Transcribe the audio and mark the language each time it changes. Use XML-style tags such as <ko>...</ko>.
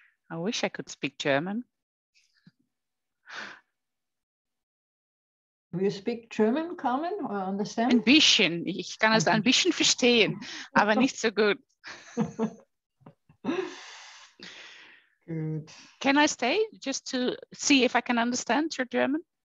<en>I wish I could speak German. Do you speak German, Carmen, or understand?</en> <de>Ein bisschen. Ich kann es ein bisschen verstehen, aber nicht so gut.</de> <en>Good. Can I stay just to see if I can understand your German?</en>